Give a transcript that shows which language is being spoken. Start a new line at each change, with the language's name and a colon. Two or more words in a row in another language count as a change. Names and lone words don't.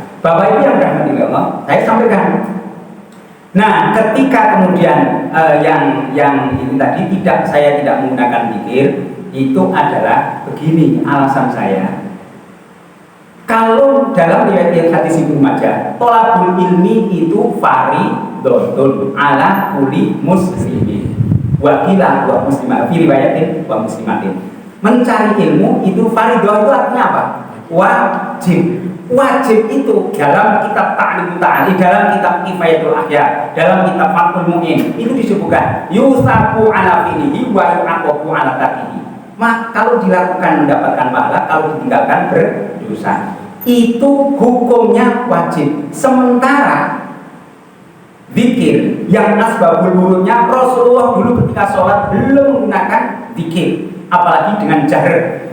Indonesian: Bapak Ibu yang dirahmati Allah, saya sampaikan. Nah, ketika kemudian yang ini tadi saya tidak menggunakan zikir, itu adalah begini alasan saya. Kalau dalam riwayat hadis Ibnu Majah,
Arabic: طلب العلم
Indonesian: itu
Arabic: فرض على كل مسلم. وقيل ومسلمات، في رواية ومسلمات.
Indonesian: Mencari ilmu itu fardhun, itu artinya apa? Wajib. Wajib itu dalam kitab Ta'lim Ta'ali, dalam kitab Kifayatul Ahya, dalam kitab Fathul Mu'in, itu disebutkan
Arabic: يثاب على فعله ويعاقب على تركه.
Indonesian: Maka kalau dilakukan mendapatkan pahala, kalau ditinggalkan berdosa. Itu hukumnya wajib. Sementara zikir yang
Arabic: أسباب ورودها,
Indonesian: Rasulullah dulu ketika sholat belum menggunakan zikir, apalagi dengan jahr.